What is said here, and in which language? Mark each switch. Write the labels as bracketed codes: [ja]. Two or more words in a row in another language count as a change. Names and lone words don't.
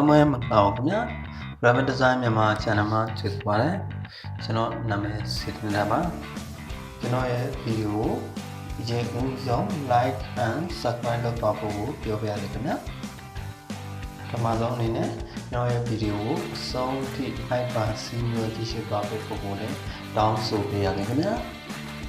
[my] မွေးမတော့ခင်ဗျာ Graphic Design မြန်မာ channel မှာကြိုဆိုပါရစေကျွန်တော်နာမည်စေတနာပါကျွန်တော်ရဲ့ဗီဒီယိုကိုဒီဦးဆုံး [en] like and subscribe [my] လုပ်ပါဖို့ပြောပြရစေခင်ဗျာပထမဆုံးအနေနဲ့ကျွန်တော်ရဲ့ဗီဒီယိုကိုအဆုံးထိ like ပါစီမျိုးကြည့်ရှုပါဖို့လည်းတောင်းဆိုပေးရစေခင်ဗျာ